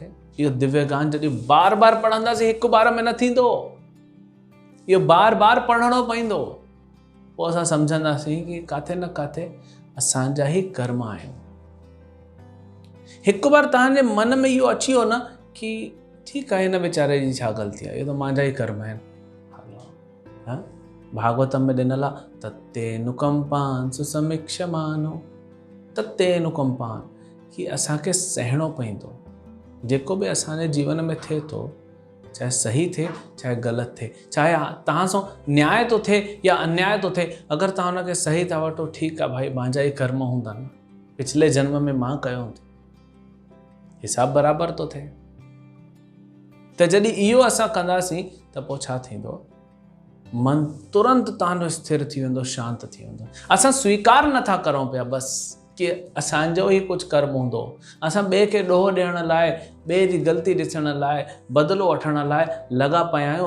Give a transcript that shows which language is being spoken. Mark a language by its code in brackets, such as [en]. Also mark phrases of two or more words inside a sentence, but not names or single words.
[sd] इहो दिव्य ज्ञान जॾहिं बार बार पढ़ंदासीं, हिकु बार में न थींदो, इहो बार बार पढ़णो पवंदो, पोइ असां सम्झंदासीं कि काथे न काथे असांजा ई कर्म आहिनि। हिकु बार तव्हांजे मन में इहो अची वियो न कि ठीकु आहे, हिन वीचारे जी छा ग़लती आहे, इहो त मुंहिंजा ई कर्म आहिनि। भागवतम में ॾिनल आहे, [sa] तत्ते नुकंपान सुसमीक्षमानो, तत्ते नुकंपान, [sd] कि असांखे सहणो पवंदो जेको बि असांजे जीवन में थिए थो, चाहे सही थिए चाहे ग़लति थिए, चाहे तव्हां सां न्याय थो थिए या अन्याय थो थिए, अगरि तव्हां हुनखे सही था वठो, ठीकु आहे भाई, मुंहिंजा ई कर्म हूंदा न, पिछले जन्म में मां कयो हूंदो, हिसाब बराबरि थो थिए। त जॾहिं इहो असां कंदासीं त पोइ छा थींदो, मन तुरंत तव्हांजो स्थिर थी वेंदो, शांत थी वेंदो। असां स्वीकार नथा करूं पिया बसि कि असांजो ई कुझु कर्म हूंदो, असां ॿिए खे ॾोह ॾियण लाइ, ॿिए जी ग़लती ॾिसण लाइ, बदिलो वठण लाइ लॻा पिया आहियूं।